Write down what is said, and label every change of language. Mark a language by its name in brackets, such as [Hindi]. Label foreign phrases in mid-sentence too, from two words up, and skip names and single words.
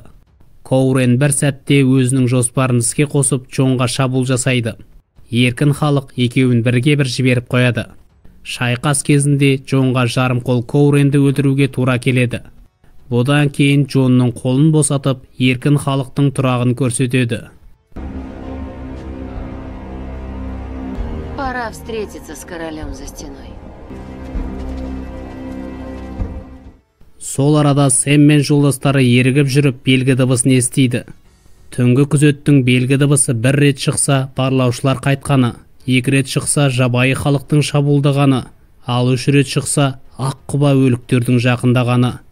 [Kazakh] Коурен бір сәтте өзінің жоспарын іске қосып, Джонға шабуыл жасайды. Еркін халық екеуін бірге бір жіберіп қояды. Шайқас кезінде Джонға жарым қол Коуренді өлтіруге тура келеді. Бұдан кейін Джонның қолын босатып, еркін халықтың тұрағын көрсетеді. [Russian] Пора встретиться с королем за стеной. [Kazakh] Сол арада Сэм мен жолдастары ерігіп жүріп белгі дыбысын естиді. Түнгі күзеттің белгі дыбысы бір рет шықса, барлаушылар қайтқаны, екі рет шықса, жабайы халықтың шабуылдағаны, ал үш рет шықса, ақ құба өліктердің жақындағаны.